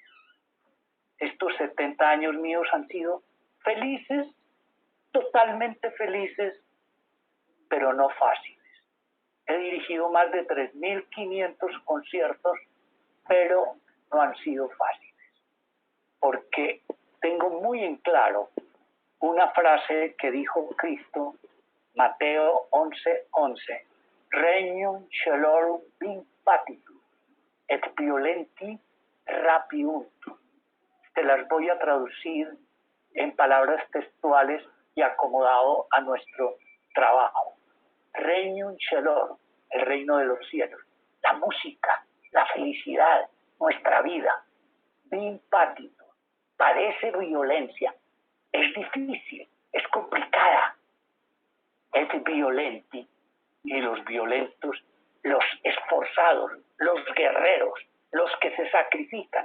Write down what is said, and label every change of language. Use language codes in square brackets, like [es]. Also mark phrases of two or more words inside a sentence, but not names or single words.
[es] Estos 70 años míos han sido felices, totalmente felices, pero no fáciles. He dirigido más de 3.500 conciertos, pero no han sido fáciles, porque tengo muy en claro una frase que dijo Cristo, Mateo 11:11, [la] Regnum celorum impatitur, et violenti rapiuntur. [es] Te las voy a traducir en palabras textuales y acomodado a nuestro trabajo. [la] Regnum celorum, [es] el reino de los cielos, la música, la felicidad, nuestra vida. Impatitur, padece violencia, es difícil, es complicada. [la] Es violenti, [es] y los violentos, los esforzados, los guerreros, los que se sacrifican.